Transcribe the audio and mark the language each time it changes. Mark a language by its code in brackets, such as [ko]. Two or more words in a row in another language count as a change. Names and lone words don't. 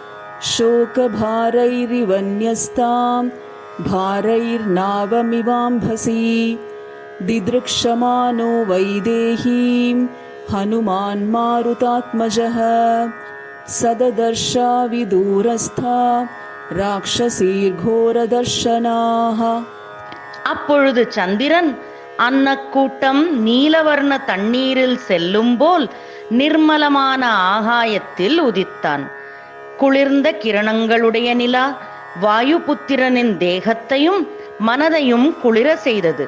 [sa] शोकभारैरिवन्यस्तां भारैर्नावमिवाम्भसि दिदृक्षमानो वैदेहीं हनुमान् मारुतात्मजः सददर्शाविदूरस्था राक्षसीर्घोरदर्शनाः. [ta] அப்பொழுது சந்திரன் அன்னக்கூட்டம் நீலவர்ண தண்ணீரில் செல்லும் போல் நிர்மலமான ஆகாயத்தில் உதித்தான். குளிர்ந்த கிரணங்களுடைய நிலா வாயுபுத்திரனின் தேகத்தையும் மனதையும் குளிர செய்தது.